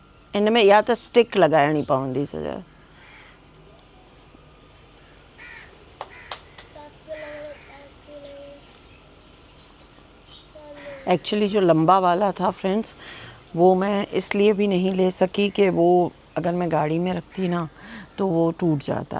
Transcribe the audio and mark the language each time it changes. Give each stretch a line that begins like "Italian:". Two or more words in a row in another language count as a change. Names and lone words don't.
Sindhi: इनमें या तो स्टिक लगाइणी पवंदी सॼा।
Urdu: ایکچوئلی جو لمبا والا تھا فرینڈز، وہ میں اس لیے بھی نہیں لے سکی کہ وہ اگر میں گاڑی میں رکھتی نا تو وہ ٹوٹ جاتا.